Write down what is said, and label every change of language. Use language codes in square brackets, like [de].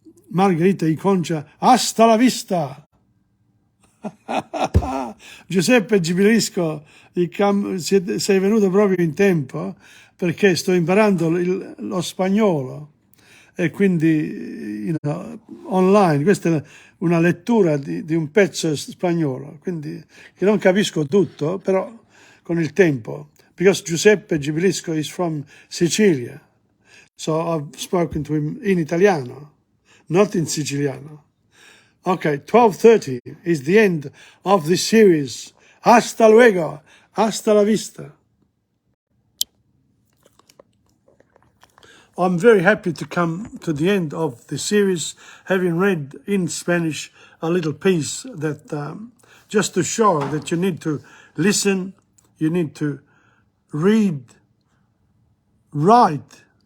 [es] Margarita y Concha, hasta la vista. [it] Giuseppe Gibilisco, sei venuto proprio in tempo perché sto imparando lo spagnolo. E quindi online, questa è una lettura di un pezzo spagnolo, quindi che non capisco tutto, però con il tempo, [en] because Giuseppe Gibilisco is from Sicilia, so I've spoken to him in Italiano, not in Siciliano. Okay, 12:30 is the end of this series. [es] Hasta luego, hasta la vista. [en] I'm very happy to come to the end of the series, having read in Spanish a little piece that just to show that you need to listen, you need to read, write.